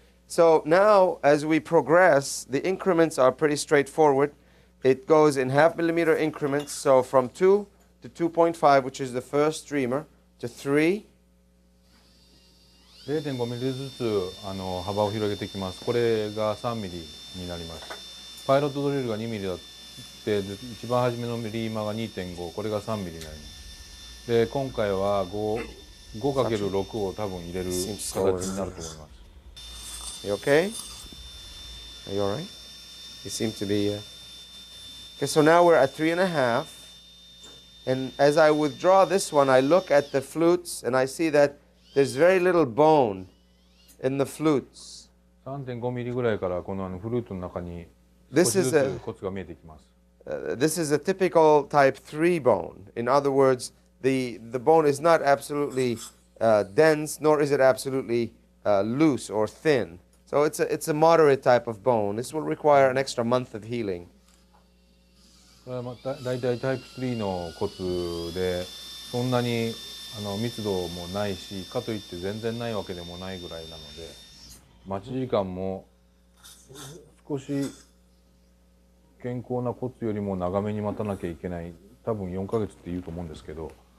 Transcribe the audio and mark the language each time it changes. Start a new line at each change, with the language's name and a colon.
English: So now, as we progress, the increments are pretty straightforward. It goes in half millimeter increments, so from 2 to 2.5, which is the first streamer, to 3.
Japanese: 0.5 ミリずつ幅を広げていきます。これが3ミリになります。パイロットドリルが2ミリだって一番初めのリーマーが 2.5 これが3ミリになります。で今回は 5×6 を多分入れる形になると思います。
English: You okay? Are you all right? You seem to be... Okay, so now we're at 3.5. And as I withdraw this one, I look at the flutes and I see that there's very little bone in the flutes.
Japanese: 3.5 ミリぐらいからこのフルートの中に少しずつ骨が見えてきます。
English: This is a typical type 3 bone. In other words, the bone is not absolutely dense, nor is it absolutely loose or thin. So it's a moderate type of bone. This will require an extra month of healing.
Japanese: これはだいたいタイプ3の骨でそんなに密度もないしかといって全然ないわけでもないぐらいなので待ち時間も少し健康な骨よりも長めに待たなきゃいけない多分4ヶ月って言うと思うんですけど。